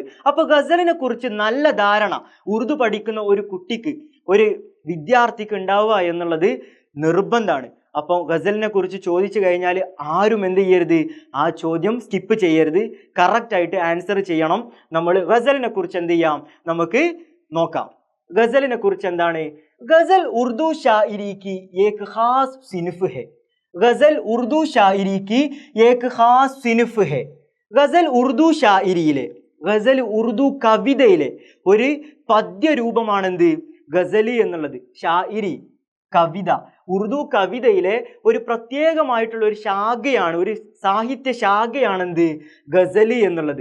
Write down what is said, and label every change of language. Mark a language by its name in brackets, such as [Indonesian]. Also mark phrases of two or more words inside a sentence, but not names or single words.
[Malayalam] അപ്പോൾ ഗസലിനെ കുറിച്ച് നല്ല ധാരണ ഉറുദു പഠിക്കുന്ന ഒരു കുട്ടിക്ക്, ഒരു വിദ്യാർത്ഥിക്ക് ഉണ്ടാവുക എന്നുള്ളത് നിർബന്ധമാണ്. അപ്പോൾ ഗസലിനെ കുറിച്ച് ചോദിച്ചു കഴിഞ്ഞാൽ ആരും എന്ത് ചെയ്യരുത്, ആ ചോദ്യം സ്കിപ്പ് ചെയ്യരുത്, കറക്റ്റായിട്ട് ആൻസർ ചെയ്യണം. നമ്മൾ ഗസലിനെ കുറിച്ച് എന്ത് ചെയ്യാം, നമുക്ക് നോക്കാം. ഗസലിനെ കുറിച്ച് എന്താണ്? [Urdu] غزل اردو شاعری کی ایک خاص صنف ہے, غزل اردو شاعری کی ایک خاص صنف ہے. [Malayalam] ഗസൽ ഉർദു ഷാഇരിയിലെ, ഗസൽ ഉർദു കവിതയിലെ ഒരു പദ്യരൂപമാണെന്ത്, ഗസലി എന്നുള്ളത്. ഷാഇരി കവിത, ഉറുദു കവിതയിലെ ഒരു പ്രത്യേകമായിട്ടുള്ള ഒരു ശാഖയാണ്, ഒരു സാഹിത്യ ശാഖയാണെന്ത്, ഗസലി എന്നുള്ളത്.